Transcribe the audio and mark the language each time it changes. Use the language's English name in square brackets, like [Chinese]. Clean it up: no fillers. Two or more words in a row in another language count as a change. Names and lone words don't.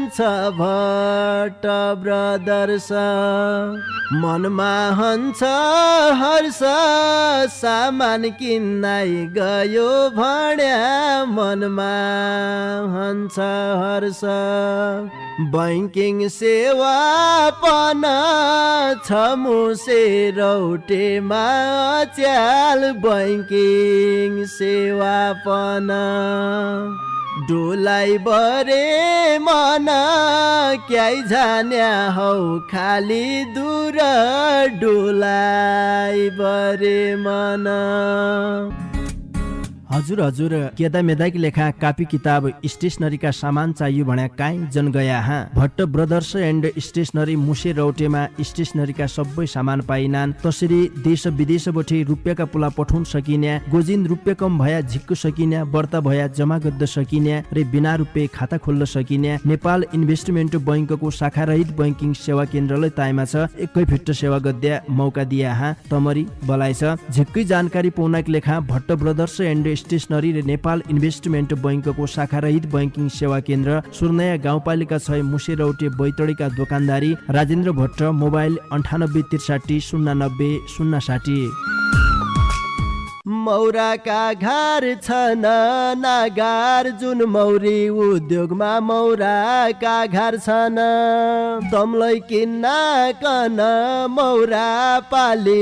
[Dotyali] छ भट्ट ब्रदर्स मनमा हन्छ हर्ष सामान किन्नै गयो भन्या मनमा हन्छ हर्ष बैंकिङ सेवा पन छ मुसे रौटेमा च्याल बैंकिङ सेवा पन डोलाई बरे मन क्याइ जान्या हौ खाली दूर डोलाई बरे मन। हजुर केदा मेदाकी लेखा कापी किताब स्टेसनरीका सामान चाहियो भन्या काई जन गया हाँ भट्ट ब्रदर्स एन्ड स्टेसनरी मुसे रौटेमा स्टेसनरीका सबै सामान पाइनान्। तसरी देश विदेशबाट रुपियाँका पुला पठाउन सकिने गोजिन रुपियाँ कम भया झिक्क सकिने बर्ता भया जमा गद्द सकिने रे बिना रुपियाँ खाता खोल्न सकिने नेपाल इन्भेस्टमेन्ट बैंकको शाखा रहित बैंकिङ सेवा केन्द्रले ताइमा छ एकै फिट सेवा गद्या मौका दिया हाँ तमरी बलाइ छ। झिक्कै जानकारी पाउनका लेखा भट्ट ब्रदर्स एन्ड स्टेसनरी र नेपाल इन्भेस्टमेन्ट बैंकको शाखा रहित बैंकिङ सेवा केन्द्र सुर्नया गाउँपालिका 6 मुसे रौटे बैतडीका दोकानदारी राजेन्द्र भट्ट मोबाइल 9863 090 060। मौराका घर छन् नागार जुन मौरी उद्योगमा मौराका घर छन् तमलाई किन्न कन मौरा पाली